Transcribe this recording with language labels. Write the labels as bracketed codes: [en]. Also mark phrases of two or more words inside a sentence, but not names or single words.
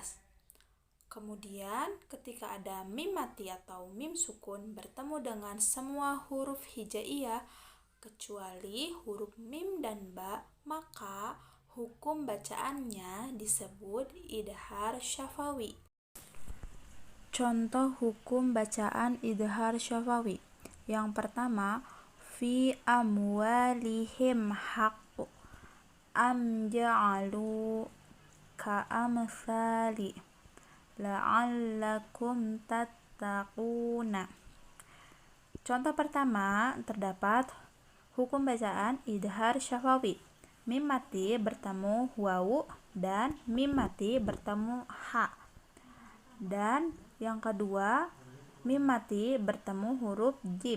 [id] Kemudian ketika ada mim mati atau mim sukun bertemu dengan semua huruf hijaiyah kecuali huruf mim dan ba, maka hukum bacaannya disebut [ar] إظهار شفوي. [id] Contoh hukum bacaan [ar] إظهار شفوي. [id] Yang pertama, [ar] في أموالهم حق أم جعلوا كأمثال لعلكم تتقون. [id] Contoh pertama terdapat hukum bacaan [ar] إظهار شفوي. [id] Mim mati bertemu wawu dan mim mati bertemu ha. Dan yang kedua, mim mati bertemu huruf jim.